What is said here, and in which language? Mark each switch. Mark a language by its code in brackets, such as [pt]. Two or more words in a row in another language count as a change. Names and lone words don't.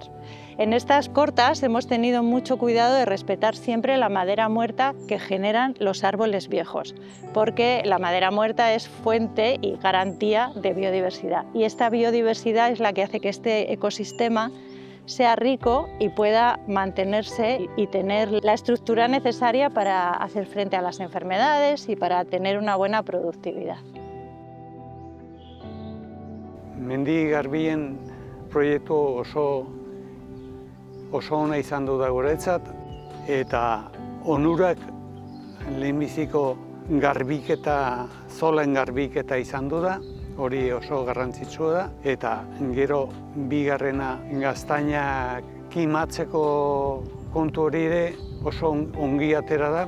[es] En estas cortas hemos tenido mucho cuidado de respetar siempre la madera muerta que generan los árboles viejos, porque la madera muerta es fuente y garantía de biodiversidad. Y esta biodiversidad es la que hace que este ecosistema sea rico y pueda mantenerse y tener la estructura necesaria para hacer frente a las enfermedades y para tener una buena productividad. [eu] Mendi garbien proiektu oso ona izan du da guretzat, eta onurak lehenbiziko garbiketa, zolen garbiketa izan du da, hori oso garrantzitsua da, eta gero bigarrena gaztainak kimatzeko kontu hori ere oso ongi atera da.